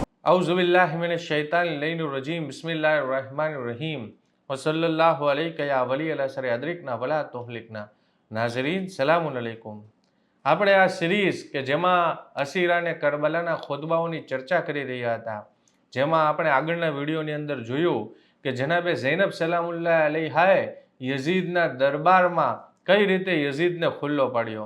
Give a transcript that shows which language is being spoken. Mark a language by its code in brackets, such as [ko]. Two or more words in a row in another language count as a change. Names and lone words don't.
[ar] أعوذ بالله من الشيطان الرجيم بسم الله الرحمن الرحيم وصلى الله عليك يا ولي العصر أدركنا ولا تهلكنا. ناظرين سلام عليكم. [gu] આપણે આ સિરીઝ કે જેમાં અસીરા અને કરબલાના ખુતબાઓની ચર્ચા કરી રહ્યા હતા, જેમાં આપણે આગળના વિડીયોની અંદર જોયું કે જનાબે ઝૈનબ [ar] سلام الله عليها [gu] યઝીદના દરબારમાં કઈ રીતે યઝીદને ખુલ્લો પાડ્યો।